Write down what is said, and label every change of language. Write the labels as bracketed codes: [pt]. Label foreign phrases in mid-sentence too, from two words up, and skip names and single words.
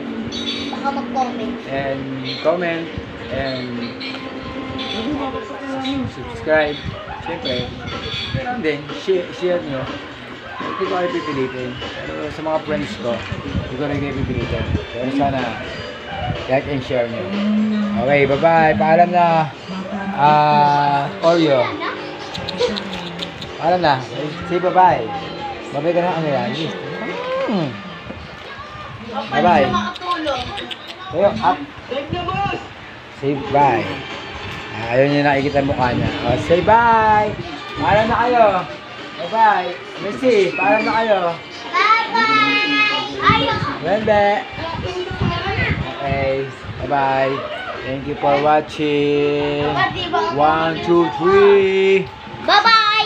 [tl] Baka mag-comment. [en] and comment and subscribe. [tl] Siyempre, meron din, share nyo. Hindi ko kayo pipilitin. Pero sa mga friends ko, hindi ko rin kayo pipilitin. Pero sana, [en] like and share nyo. Okay, bye-bye. [tl] Paalam na. Oreo. Paalam na. [en] Say bye-bye. Bye-bye [tl] ka na ano yan. [en] Bye-bye. Kayo, up. Say bye. [tl] Ayaw niyo nakikita ang mukha niya. [en] Say bye. [tl] Paalam na kayo. [en] Bye-bye. [tl] Messi, paalam na kayo. [en] Bye-bye! Ayaw! Bye-bye. Okay. Bye-bye. Thank you for watching. 1, 2, 3. Bye-bye!